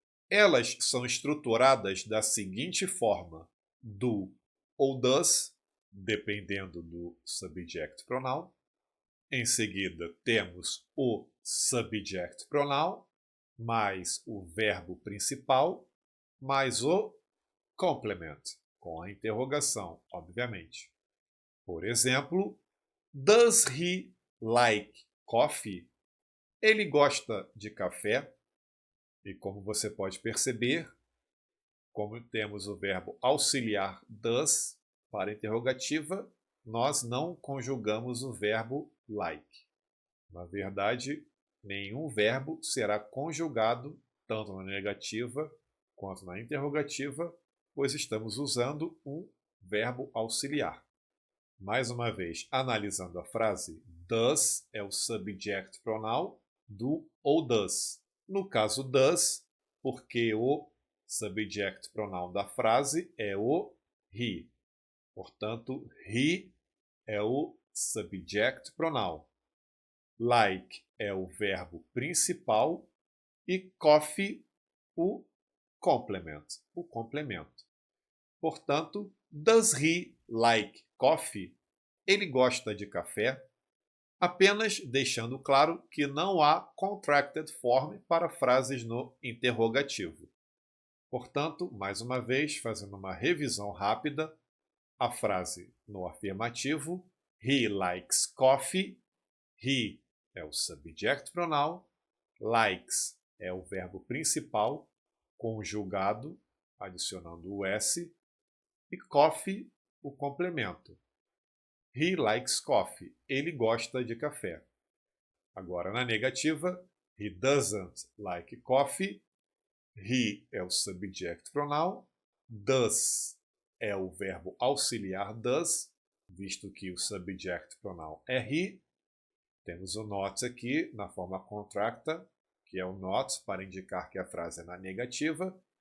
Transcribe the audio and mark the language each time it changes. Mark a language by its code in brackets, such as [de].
[pt] Elas são estruturadas da seguinte forma: do ou does, dependendo do subject pronoun. Em seguida, temos o subject pronoun, mais o verbo principal, mais o complement, com a interrogação, obviamente. Por exemplo, [en] does he like coffee? [pt] Ele gosta de café? E como você pode perceber, como temos o verbo auxiliar does para interrogativa, nós não conjugamos o verbo like. Na verdade, nenhum verbo será conjugado tanto na negativa quanto na interrogativa, pois estamos usando um verbo auxiliar. Mais uma vez, analisando a frase, does é o subject pronoun do ou does. No caso does, porque o subject pronoun da frase é o he. Portanto, he é o subject pronoun. Like é o verbo principal e coffee o complement, o complemento. Portanto, [en] does he like coffee? [pt] Ele gosta de café? Apenas deixando claro que não há contracted form para frases no interrogativo. Portanto, mais uma vez, fazendo uma revisão rápida, a frase no afirmativo, [en] he likes coffee, [pt] he é o subject pronoun, likes é o verbo principal, conjugado, adicionando o s, e coffee, o complemento. [en] He likes coffee. [pt] Ele gosta de café. Agora, na negativa, [en] he doesn't like coffee. [pt] He é o subject pronoun. Does é o verbo auxiliar does, visto que o subject pronoun é he. Temos o not aqui na forma contracta, que é o not para indicar que a frase é na negativa.